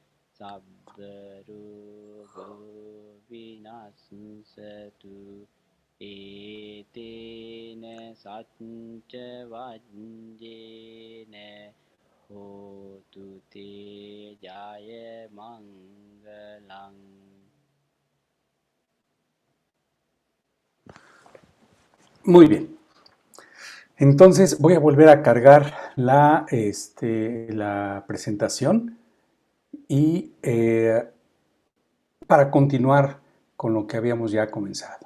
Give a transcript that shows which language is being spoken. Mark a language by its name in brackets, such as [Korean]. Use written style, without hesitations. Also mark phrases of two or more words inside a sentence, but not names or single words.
[Pali] සබ්බ රෝගෝ විනස්සතු etena satcha vajjena hotu te jaya mangalang. [Spanish] Muy bien. Entonces voy a volver a cargar la presentación y para continuar con lo que habíamos ya comenzado.